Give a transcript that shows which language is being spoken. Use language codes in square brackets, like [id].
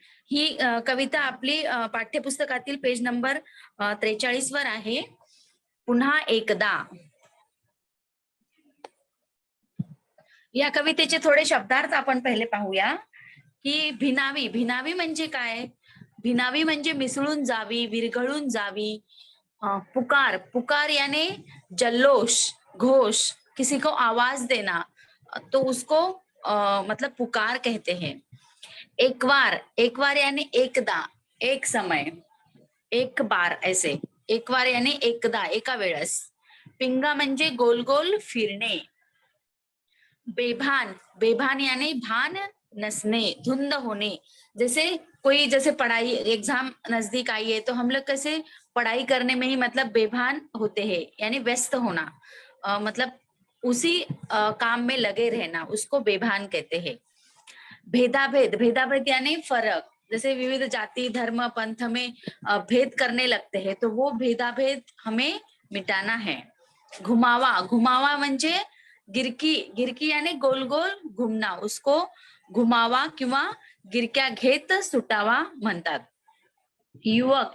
[mr] ही कविता आपली पाठ्यपुस्तकातील page number 43 वर आहे. पुन्हा एकदा. या कवितेचे थोडे शब्दार्थ आपण पहिले पाहूया की भिनावी. भिनावी म्हणजे काय? भिनावी म्हणजे मिसळून जावी, विरघळून जावी. पुकार. [hi] पुकार यानी जल्लोष, घोष, किसी को आवाज देना, तो उसको मतलब पुकार कहते हैं. एक बार. एक बार यानी एकदा, एक समय, एक बार ऐसे. एक बार यानी [mr] एकदा, एका वेळेस. पिंगा म्हणजे गोल गोल फिरणे. बेभान. [hi] बेभान यानी भान नसने, धुंध होने. जैसे पढ़ाई एग्जाम नजदीक आई है तो हम लोग कैसे पढ़ाई करने में ही मतलब बेभान होते हैं, यानी व्यस्त होना, मतलब उसी काम में लगे रहना, उसको बेभान कहते हैं. भेदाभेद. भेदाभेद यानी फर्क. जैसे विविध जाति धर्म पंथ में भेद करने लगते हैं, तो वो भेदाभेद हमें मिटाना है. [mr] घुमावा. घुमावा म्हणजे गिरकी. [hi] गिरकी यानी गोल गोल घुमना, उसको [mr] घुमावा किंवा गिरक्या घेत सुटावा म्हणतात. युवक.